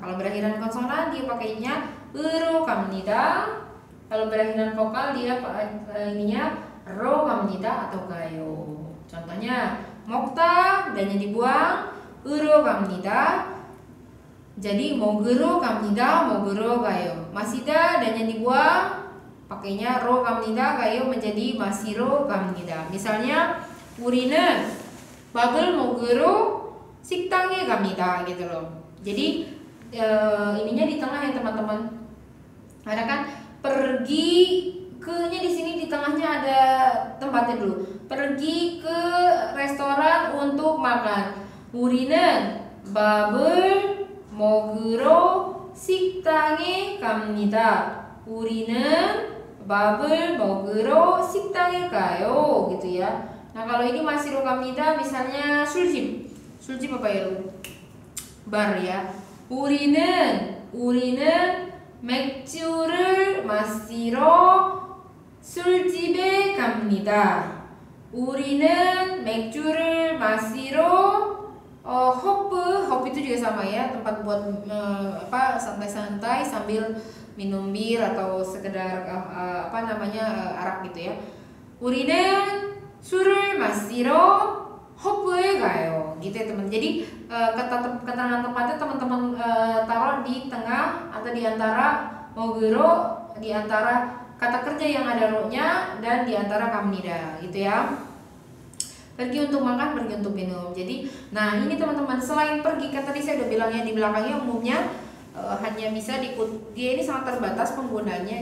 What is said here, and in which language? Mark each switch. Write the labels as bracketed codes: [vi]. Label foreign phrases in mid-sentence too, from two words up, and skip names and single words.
[id] Kalau berakhiran konsonan dia pakainya ero 갑니다. Kalau berakhiran vokal dia ininya ro 갑니다 atau gayo. Contohnya 먹다 dannya dibuang ero 갑니다. [ko] Jadi 먹으러 갑니다, 먹으러 가요. [id] 마시다 dannya dibuang pakainya ro 갑니다 gayo menjadi [ko] 마시러 갑니다. Misalnya 우리는 밥을 먹으러 식당에 갑니다 [id] gitu loh. Jadi ininya di tengah ya teman-teman. Karena kan pergi ke nya di sini di tengahnya ada tempatnya dulu. pergi ke restoran untuk makan. [ko] 우리는 밥을 먹으러 식당에 갑니다. 우리는 밥을 먹으러 식당에 가요. [id] Gitu ya. Nah, kalau ini [ko] 마시러 갑니다 [id] misalnya 술집. 술집 apa ya? bar ya. [ko] 우리는 맥주를 마시러 술집에 갑니다. 우리는 맥주를 마시러 [id] hop itu juga sama ya, tempat buat santai-santai sambil minum bir atau sekedar arak gitu ya. [ko] 우리는 술을 마시러 hop에 가요. [id] Gitu ya teman. Jadi keterangan tempatnya teman-teman taruh di tengah atau di antara 먹으러, di antara kata kerja yang ada ro-nya dan di antara 갑니다 gitu ya. Pergi untuk makan, pergi untuk minum. Jadi, nah ini teman-teman, selain pergi, kan tadi saya udah bilang ya, di belakangnya umumnya hanya bisa dia ini sangat terbatas penggunanya.